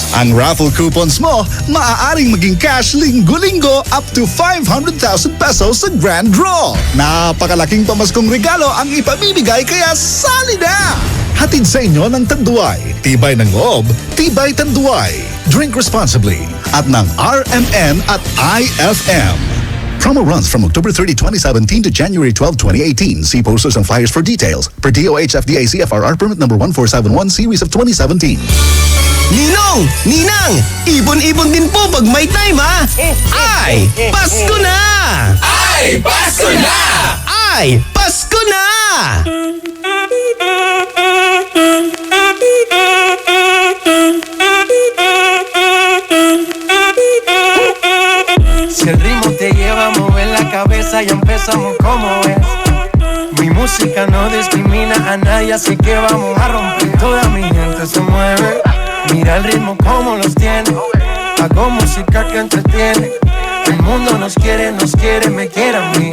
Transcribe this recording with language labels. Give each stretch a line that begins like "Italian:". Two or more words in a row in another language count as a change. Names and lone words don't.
Filipino: Ang
English: raffle coupons
Filipino: mo, maaaring maging cash linggo-linggo
English: up to 500,000 pesos
Filipino: sa
English: grand draw.
Filipino: Napakalaking pamaskong regalo ang ipamimigay kaya sali na! Hatid sa inyo ng Tanduay. Tibay ng loob, tibay Tanduay.
English: Drink responsibly
Filipino: at ng RMN at IFM.
English: Promo runs from October 30, 2017 to January 12, 2018. See posters and flyers for details. Per DOH FDA CFRR permit number 1471 series of 2017.
Filipino: Ninong! Ninang! Ibon-ibon din po pag may time ha! Ay! Pasko na! Ay, Pasko na! Ay! Pasko na!
Spanish: Si el ritmo te lleva a mover la cabeza, ya empezamos como es. Mi música no discrimina a nadie, así que vamos a romper. Toda mi gente se mueve, mira el ritmo como los tiene. Hago música que entretiene. El mundo nos quiere, me quiere a mí.